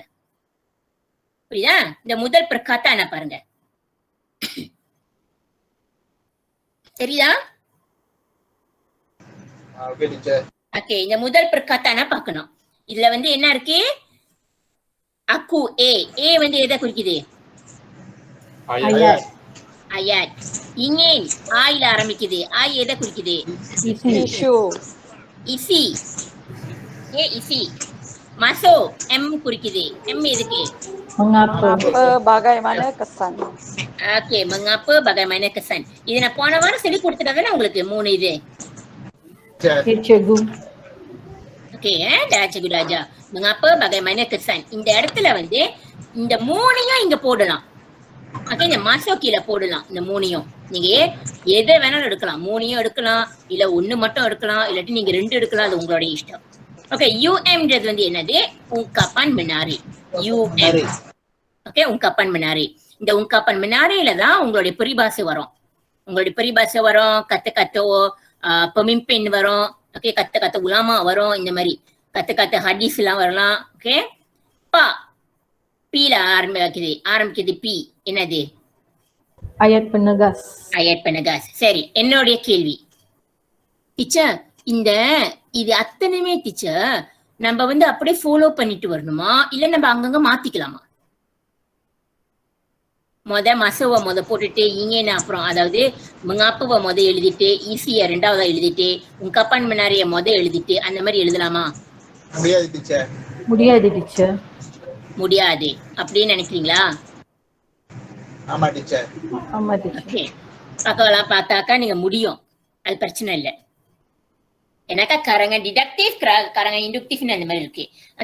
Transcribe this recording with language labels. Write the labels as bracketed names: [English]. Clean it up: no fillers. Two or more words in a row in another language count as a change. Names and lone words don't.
[Tamil] புரியுதா? இந்த முதல் பிரகாத்தான பாருங்க. தெரியுதா? [English] Okay teacher. [Tamil] ஓகே, இந்த முதல் பிரகாத்தான பார்க்கணும். இதுல வந்து என்ன இருக்கு? aku A வந்து எதை குறிக்குது? [Malay] Ayat. ayat. ingin ஆயில ஆரம்பிக்குது. ஆய் எதை குறிக்குது? isi. isi. [Tamil] masuk M குறிக்குது. M எதுக்கு? [Malay] Mengapa bagaimana kesan? Okay, mengapa bagaimana kesan. [Tamil] இது நான் போன வாரம் சொல்லி கொடுத்துட்டேன் உங்களுக்கு 3 இது. [Malay] Cikgu. Okay, dah cikgu dah ajar. Mengapa bagaimana kesan. [Tamil] இந்த இடத்துல வந்து இந்த 3யும் இங்க போடலாம். ஓகே, இந்த masuk கீழே போடலாம். இந்த 3யும் நீங்க எதை வேணாலும் எடுக்கலாம். 3யும் எடுக்கலாம், இல்ல 1 மட்டும் எடுக்கலாம், இல்லாட்டி நீங்க 2 எடுக்கலாம். அது உங்களோட இஷ்டம். ஓகே, UMன்றது வந்து என்னது? [Malay] ungkapan menari. [Tamil] UM. ஓகே, [Malay] ungkapan menari. [Tamil] இந்த [Malay] ungkapan menari [Tamil] ல தான் உங்களுடைய peribahasa வரும். உங்களுடைய peribahasa வரும், [Malay] kata-kata pemimpin வரும். [Tamil] ஓகே, [Malay] kata-kata ulama [Tamil] வரும். இந்த மாதிரி [Malay] kata-kata hadis [Tamil] எல்லாம் வரலாம். ஓகே, P ஆரம்பிக்குது P. என்னது? [Malay] Ayat penegas. ayat penegas. [Tamil] சரி, என்னுடைய கேள்வி டீச்சர், இது அத்தனையுமே டீச்சர் நம்ம வந்து அப்படியே ஃபாலோ பண்ணிட்டு வரணுமா, இல்ல நம்ம அங்கங்க மாத்திக்கலாமா? மசோவை போட்டுட்டு இங்க அப்புறம், அதாவது மங்காப்புவை எழுதிட்டு ஈஸியா 2வதா எழுதிட்டு [Malay] ungkapan menari [Tamil] எழுதிட்டு அந்த மாதிரி எழுதலாமா? முடியாது டீச்சர். முடியாது அப்படின்னு நினைக்கிறீங்களா? ஆமா டீச்சர். ஓகே, பக்கம்லாம் பார்த்தாக்கா நீங்க முடியும், அது பிரச்சனை இல்லை. ஏன்னாக்கா karangan டிடக்டிவ், karangan இன்டக்டிவ்னு அந்த மாதிரி இருக்கு.